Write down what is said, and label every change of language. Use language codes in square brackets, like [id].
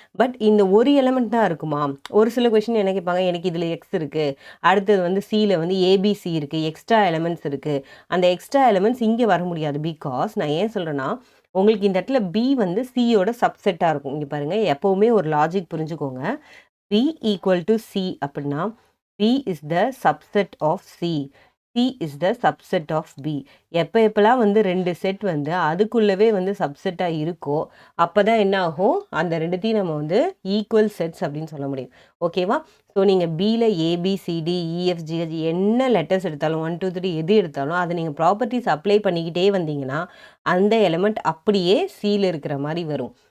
[ta] But இந்த ஒரு element தான் இருக்குமா, ஒரு சில கொஷின் என்ன கேட்பாங்க, எனக்கு இதில் எக்ஸ் இருக்குது, அடுத்தது வந்து சியில் வந்து ஏபிசி இருக்குது, எக்ஸ்ட்ரா எலமெண்ட்ஸ் இருக்குது. அந்த எக்ஸ்ட்ரா எலமெண்ட்ஸ் இங்கே வர முடியாது. பிகாஸ் நான் ஏன் சொல்கிறேன்னா உங்களுக்கு இந்த இடத்துல பி வந்து சியோட சப்செட்டாக இருக்கும். இங்கே பாருங்கள், எப்போவுமே ஒரு லாஜிக் புரிஞ்சுக்கோங்க. [en] B equal to C அப்படின்னா B is the subset of C. C is the subset of B. [ta] எப்பெல்லாம் வந்து ரெண்டு செட் வந்து அதுக்குள்ளவே வந்து சப்செட்டாக இருக்கோ அப்போ தான் என்ன ஆகும், அந்த ரெண்டுத்தையும் நம்ம வந்து ஈக்குவல் செட்ஸ் அப்படின்னு சொல்ல முடியும். ஓகேவா? ஸோ நீங்கள் பியில் ஏபிசிடி இஎஃப்ஜிஹெச் என்ன லெட்டர்ஸ் எடுத்தாலும் 1 2 3 எது எடுத்தாலும் அதை நீங்கள் ப்ராப்பர்ட்டிஸ் அப்ளை பண்ணிக்கிட்டே வந்தீங்கன்னா அந்த எலிமெண்ட் அப்படியே சியில் இருக்கிற மாதிரி வரும்.